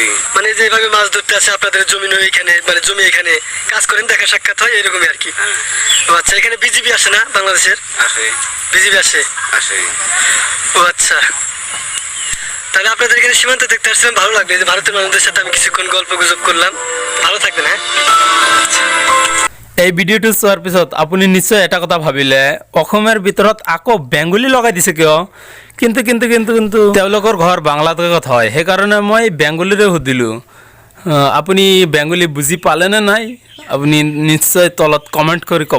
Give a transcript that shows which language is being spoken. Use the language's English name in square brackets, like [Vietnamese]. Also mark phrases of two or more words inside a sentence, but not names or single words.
[Bangla] মানে যেভাবে মাছ ধরতে আসে আপনাদের জমি এখানে, মানে জমি এখানে কাজ করেন, দেখা সাক্ষাৎ হয় এরকমই আর কি। হ্যাঁ ও আচ্ছা, এখানে বিজিবি আসে না বাংলাদেশের? আসে বিজিবি আসে? আসে। ও আচ্ছা, তাহলে আপনাদের এখানে সীমান্ত দেখতে আসছিলাম, ভালো লাগবে যে ভারতের মানুষদের সাথে আমি কিছুক্ষণ গল্প গুজব করলাম। ভালো থাকবেন। হ্যাঁ, [Assamese] এই ভিডিঅ'টো চোৱাৰ পিছত আপুনি নিশ্চয় এটা কথা ভাবিলে, অসমৰ ভিতৰত আকৌ বেংগলী লগাই দিছে কিয়? কিন্তু তেওঁলোকৰ ঘৰ বাংলাদেশত হয়, সেইকাৰণে মই বেংগলীৰে সুধিলোঁ। আপুনি বেংগলী বুজি পালেনে নাই? আপুনি নিশ্চয় তলত কমেণ্ট কৰি ক'ব।